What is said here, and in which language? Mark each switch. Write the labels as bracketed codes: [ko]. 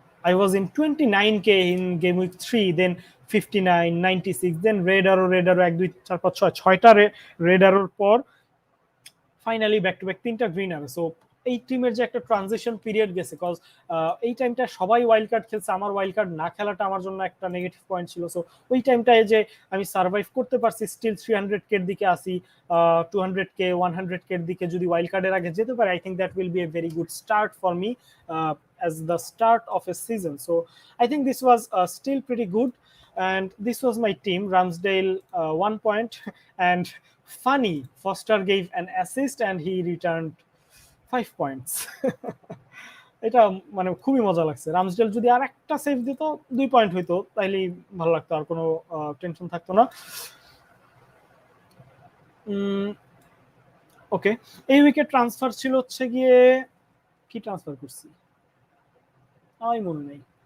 [en] I was in 29k in Gameweek 3, then 59, 96, then red arrow, 1 2 4 5 6 6টা red arrow পর finally back to back 3টা green আরো। So [bn] এই টিমের যে একটা ট্রানজিশন পিরিয়ড গেছে, কজ এই টাইমটা সবাই ওয়াইল্ড কার্ড খেলছে, আমার ওয়াইল্ড কার্ড না খেলাটা আমার জন্য একটা নেগেটিভ পয়েন্ট ছিল। সো ওই টাইমটায় যে আমি সার্ভাইভ করতে পারছি, স্টিল 300K এর দিকে আসি, 200K 100K এর দিকে যদি ওয়াইল্ড কার্ডের আগে যেতে পারে, [en] I think that will be a very good start for me as the start of a season. So I think this was still pretty good, and this was my team. Ramsdale 1 point, and funny, Foster gave an assist and he returned 5 points. [bn] এটা মানে খুবই মজা লাগছে। Ramsdell যদি আর একটা save দিত 2 point হইতো, তাইলেই ভালো লাগতো, আর কোনো টেনশন থাকতো না। ওকে, এই উইকে ট্রান্সফার ছিল হচ্ছে গিয়ে, কি ট্রান্সফার করছি আমি মনে নেই।